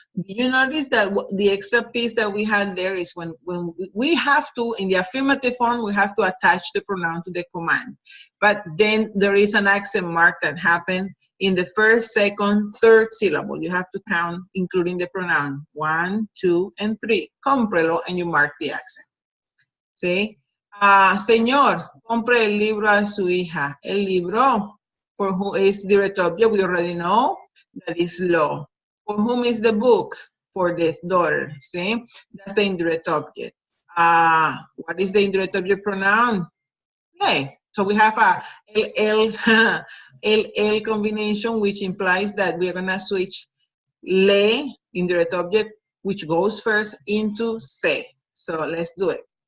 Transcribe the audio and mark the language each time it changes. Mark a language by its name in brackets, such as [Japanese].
[English] Do you notice that the extra piece that we had there is when we have to, in the affirmative form, we have to attach the pronoun to the command. But then there is an accent mark that happened in the first, second, third syllable. You have to count, including the pronoun 1, 2, and 3. Cómprelo, and you mark the accent. See? [Spanish] Señor, compre el libro a su hija. El libro, [English] for who is direct object, we already know. That is lo. For whom is the book? For the daughter. See? That's the indirect object. What is the indirect object pronoun? Le. So we have a L combination, which implies that we're gonna switch le, indirect object, which goes first, into se. So let's do it.